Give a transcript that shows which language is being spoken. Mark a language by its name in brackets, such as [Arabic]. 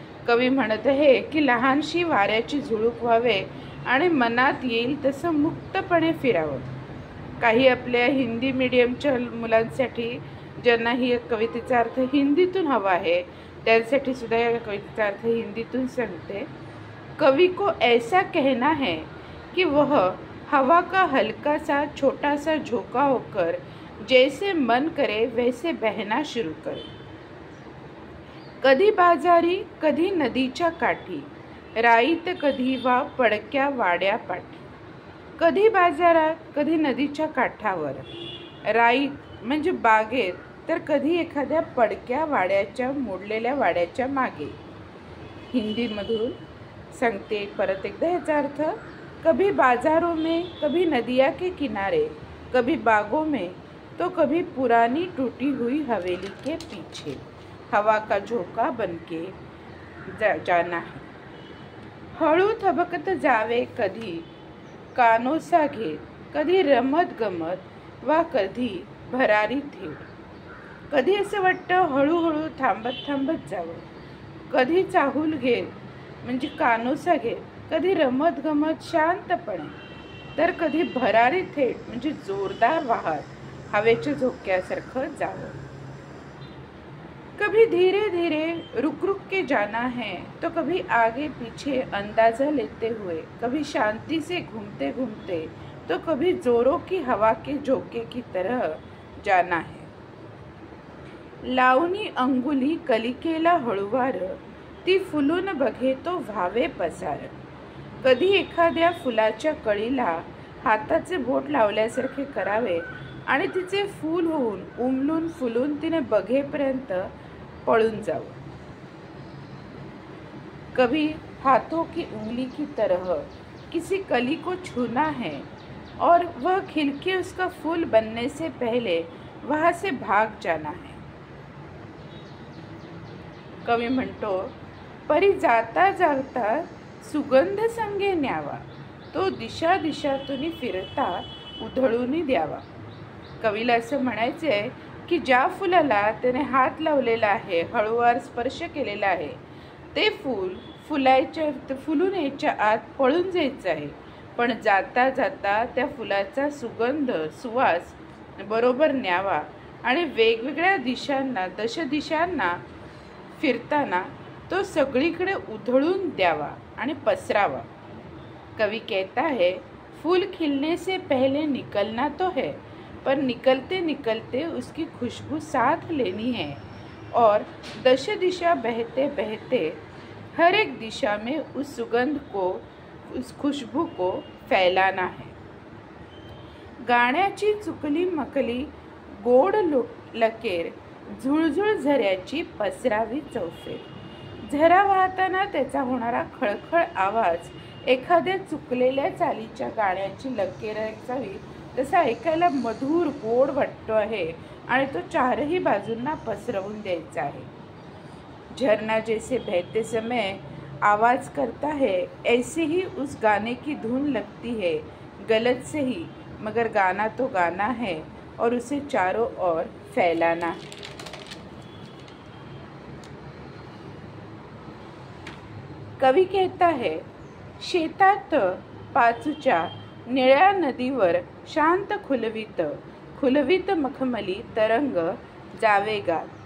[Marathi] कवी म्हणत आहे की लहानशी वाऱ्याची झुळूक व्हावे आणि मनात येईल तसं मुक्तपणे फिरावं. काही आपल्या हिंदी मीडियमच्या मुलांसाठी ज्यांना ही कवितेचा अर्थ हिंदीतून हवा आहे त्यांसाठी सुद्धा या कवितेचा अर्थ हिंदीतून सांगते. [Hindi] कवि को ऐसा कहना है कि वह हवा का हल्का सा छोटा सा झोंका होकर जैसे मन करे वैसे बहना शुरू करे. [Marathi] कधी बाजारी कधी नदीच्या काठी, राईत कधी वा पडक्या वाड्या पाठी. कधी बाजारात कधी नदीच्या काठावर, राईत म्हणजे बागेत, तर कधी एखाद्या पडक्या वाड्याच्या मोडलेल्या वाड्याच्या मागे. हिंदीमधून सांगते परत एकदा याचा अर्थ. [Hindi] कभी बाजारों में कभी नदिया के किनारे, कभी बागों में तो कभी पुरानी टूटी हुई हवेली के पीछे. हवा का झोंका बनके जाना है. [Marathi] हळू थबकत जावे कधी कानोसा घेत, कधी रमत गमत वा कधी भरारी थेट. कधी असं वाटतं हळूहळू थांबत थांबत जावं, कधी चाहूल घेत म्हणजे कानोसा घेत, कधी रमत गमत शांतपणे, तर कधी भरारी थेट म्हणजे जोरदार वाहत हवेच्या झोक्यासारखं जावं. [Hindi] कभी धीरे धीरे रुक रुक के जाना है, तो कभी आगे पीछे अंदाजा लेते हुए, कभी शांति से घूमते घूमते, तो कभी जोरों की हवा के झोंके की तरह जाना है. [Marathi] लावणी अंगुली कलिकेला हळूवार, ती फुलून बघे तो व्हावे पसार. कधी एखाद्या फुलाच्या कळीला हाताचे बोट लावल्यासारखे करावे आणि तिचे फूल होऊन उमलून फुलून तिने बघेपर्यंत पळून जावं. [Hindi] कभी हाथों की उंगली की तरह किसी कली को छूना है और वह खिलके उसका फूल बनने से पहले वहां से भाग जाना है. [Marathi] कवी म्हणतो, परी जाता जाता सुगंध संगे न्यावा, तो दिशा दिशातून फिरता उधळून द्यावा. कवीला असं म्हणायचे की ज्या फुलाला त्याने हात लावलेला आहे, हळूवार स्पर्श केलेला आहे, ते फुलून यायच्या आत पळून जायचं आहे. पण जाता जाता त्या फुलाचा सुगंध, सुवास बरोबर न्यावा आणि वेगवेगळ्या दिशांना फिरताना तो सगळीकडे उधळून द्यावा आणि पसरावा. [Hindi] कवि कहता है, फूल खिलने से पहले निकलना तो है, पर निकलते निकलते उसकी खुशबू साथ लेनी है और दश दिशा बहते बहते हर एक दिशा में उस सुगंध को, उस खुशबू को फैलाना है. [Marathi] गाण्याची चुकली मकली गोड लकेर, झुळझुळ झऱ्याची पसरावी चौफेर. झरा वाहताना त्याचा होणारा खळखळ आवाज एखाद्या चुकलेल्या चालीच्या गाण्याची लकेर असावी तसा ऐकायला मधुर गोड वाटतो आहे आणि तो चारही बाजूंना पसरवून द्यायचा आहे. [Hindi] झरना जैसे बहते समय आवाज करता है, ऐसे ही उस गाने की धुन लगती है गलत से ही, मगर गाना तो गाना है और उसे चारों ओर फैलाना है. [Marathi] कवी [Hindi] कहता है, [Marathi] शेतात पाचूच्या निळ्या नदीवर शांत खुलवीत मखमली तरंग जावेगा.